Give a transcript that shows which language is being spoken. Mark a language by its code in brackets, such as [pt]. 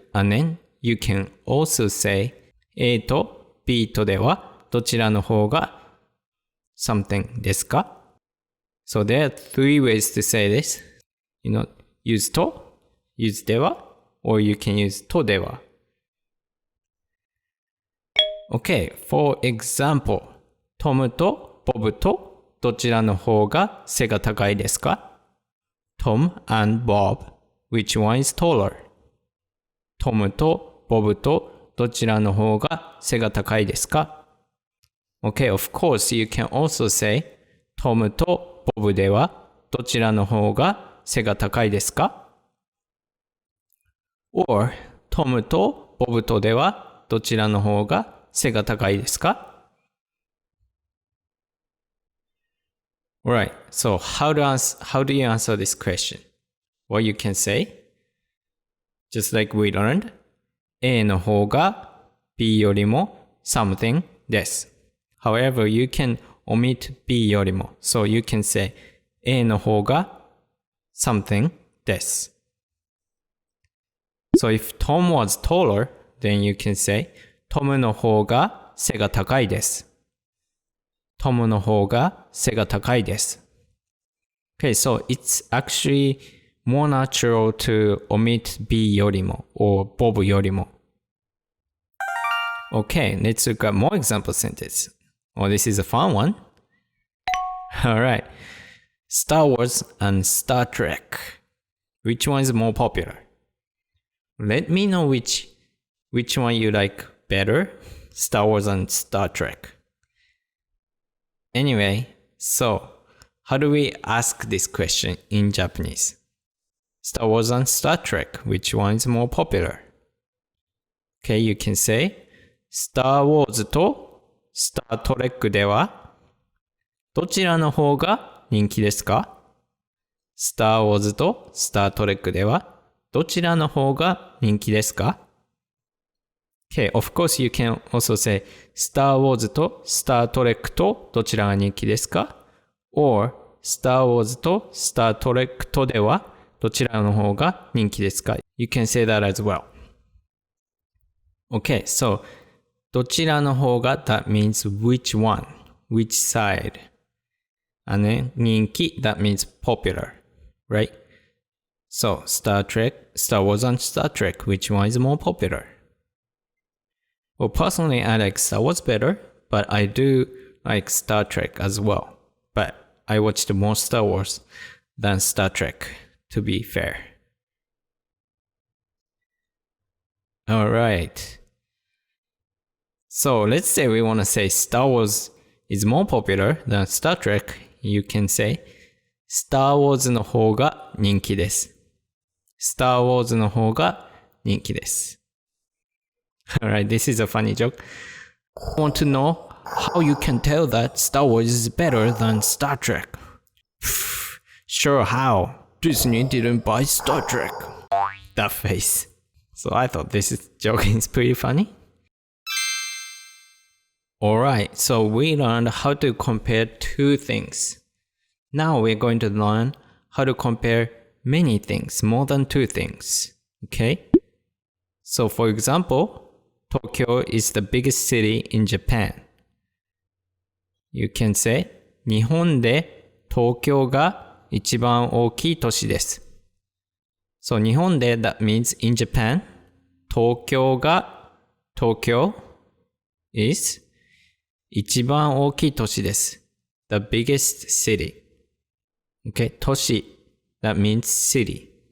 [en] And then you can also say [ja] A と B とではどちらの方が something ですか? [en] So there are three ways to say this. Use と use では or you can use とでは. Okay, for example, [ja] トムとボブとどちらの方が背が高いですか? [en] Tom and Bob, which one is taller? [ja] トムとボブとどちらの方が背が高いですか? [en] Okay, of course, you can also say [ja] トムとボブではどちらの方が背が高いですか? Or トムとボブとではどちらの方が背が高いですか? [en] Alright, so how do you answer this question? Well, you can say, just like we learned, [ja] A の方が B よりも something です。 [en] However, you can omit [ja] B よりも。 [en] So you can say [ja] A の方が something です。 [en] So if Tom was taller, then you can say [ja] トムの方が背が高いです。トムの方が背が高いです。 [en] Okay, so it's actually more natural to omit [ja] B よりも [en] or [ja] Bob よりも。 [en] Okay, let's look at more example sentences. Oh, this is a fun one. Alright. Star Wars and Star Trek. Which one is more popular? Let me know which one you like better, Star Wars and Star Trek. Anyway, so how do we ask this question in Japanese? Star Wars and Star Trek, which one is more popular? Okay, you can say [ja] Star Wars と Star Trek ではどちらの方が人気ですか? Star Wars と Star Trek ではどちらの方が人気ですか? [en] Okay, of course you can also say [ja] Star Wars と Star Trek とどちらが人気ですか? [en] Or [ja] スター・ウォーズとスター・トレックとではどちらの方が人気ですか？ [en] You can say that as well. Okay, so [ja] どちらの方が [en] that means which one, which side. And then 人気 that means popular, right? So Star Wars and Star Trek, which one is more popular? Well, personally, I like Star Wars better, but I do like Star Trek as well. But I watched more Star Wars than Star Trek, to be fair. Alright. So let's say we want to say Star Wars is more popular than Star Trek. You can say [ja] Star Wars の方が人気です。 Star Wars の方が人気です。 [en] Alright, this is a funny joke. I want to know how you can tell that Star Wars is better than Star Trek. Sure, how? Disney didn't buy Star Trek. That face. So I thought this joke is pretty funny. Alright, so we learned how to compare two things. Now we're going to learn how to compare many things, more than two things. Okay? So for example, Tokyo is the biggest city in Japan. You can say, [ja] 日本で東京が一番大きい都市です。 [en] So 日本で that means in Japan. [ja] 東京 is 一番大きい都市です。 [en] The biggest city. Okay, 都市 that means city.